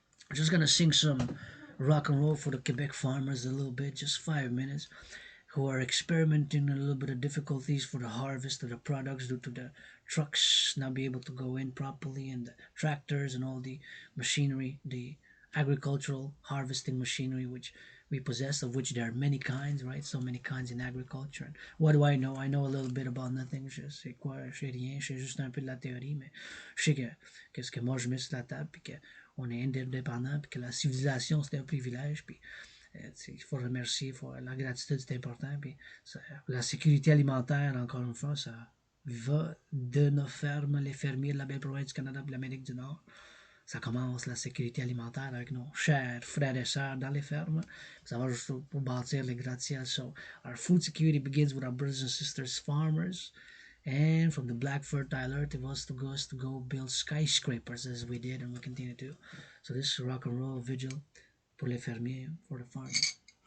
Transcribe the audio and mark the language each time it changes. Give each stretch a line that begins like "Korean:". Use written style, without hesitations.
English: I'm just gonna sing some rock and roll for the Quebec farmers a little bit, just 5 minutes, who are experimenting a little bit of difficulties for the harvest of the products due to the trucks not be able to go in properly and the tractors and all the machinery, the agricultural harvesting machinery which we possess, of which there are many kinds, right? So many kinds in agriculture. And what do I know? I know a little bit about nothing.
French: Je sais quoi? Je sais rien. Je sais juste un peu de la théorie, mais je sais que ce que moi je mets sur la table, puis qu'on est indépendant, puis que la civilisation c'est un privilège, puis il faut remercier, la gratitude c'est important, puis la sécurité alimentaire, encore une fois, ça va de nos fermes, les fermiers de la belle province du Canada, de l'Amérique du Nord. Ça commence la sécurité alimentaire avec nos chers frères et sœurs dans les fermes. Ça va juste pour bâtir les gratte-ciels.
English: So our food security begins with our brothers and sisters farmers. And from the black fertile earth, it was to go build skyscrapers as we did and we continue to. So this is rock and roll vigil
French: pour les fermiers,
English: for the farmers.